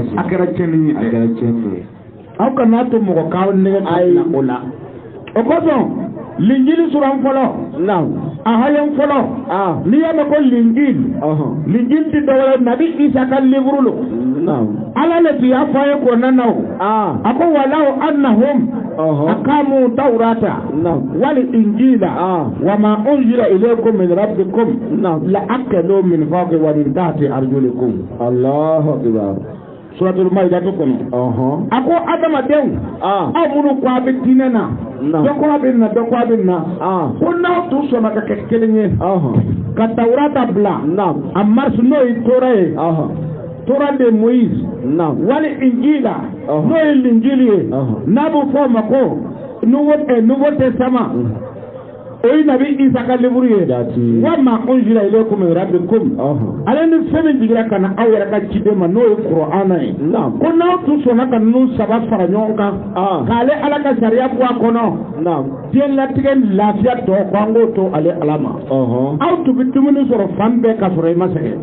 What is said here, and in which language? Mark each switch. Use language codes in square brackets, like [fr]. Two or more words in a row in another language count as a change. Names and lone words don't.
[bm] se a kɛra tiɲɛni ye aw kana to mɔgɔ k'aw nɛgɛ ka bila o la o kosɔn linjili suran fɔlɔ a hayan fɔlɔ n'i y'a mɛn ko linjili tɛ dɔwɛrɛ nabi Isa ka livre lo ala le tun y'a fɔ a ye kɔnɔna na a ko [ar] ولو أنهم أقاموا التوراة والإنجيل وما أنزل إليكم من ربكم لأكلوا من فوق ومن تحت أرجلكم الله أكبر [bm] suratul Maida to kono a ko adamadenw aw minnu ko a bɛ diinɛ na dɔ ko a bɛ na dɔ ko a bɛ na ko n'aw tun sɔnna ka kɛ kelen ye ka tawurata bila a marche n'o ye Tora ye Tora de Moïse wali injila n'o ye linjili ye n'a bɛ fɔ o ma ko [fr] Nouveau Testament [bm] o ye nabi Isa ka livre ye [ar] وما أنزل إليكم من ربكم [bm] ale ni fɛn min jigira ka na aw yɛrɛ ka ciden ma n'o ye Kur'ana ye ko n'aw tun sɔnna ka ninnu saba fara ɲɔgɔn kan k'ale ala ka sariya bɔ a kɔnɔ diɲɛlatigɛ lafiya tɔ ko an k'o to ale ala ma aw tun bɛ dumuni sɔrɔ fan bɛɛ ka sɔrɔ i ma sɛgɛn